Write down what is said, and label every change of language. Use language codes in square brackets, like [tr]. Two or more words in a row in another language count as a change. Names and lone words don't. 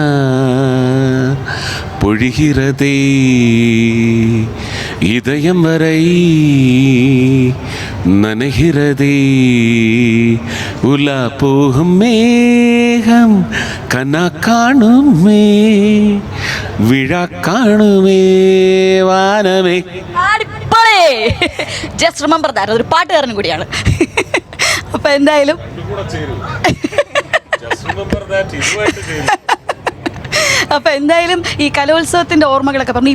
[ta] பொழிகிறதே இதயம் வரை நனைகிறதே உலா போகும் மேகம் கனா காணுமே விழா காணுமே വാനമേ. [en] just remember that. [ml] അതൊരു പാട്ടുകാരനും കൂടിയാണ്. അപ്പൊ എന്തായാലും അപ്പോൾ എന്തായാലും ഈ കലോത്സവത്തിൻ്റെ ഓർമ്മകളൊക്കെ പറഞ്ഞു.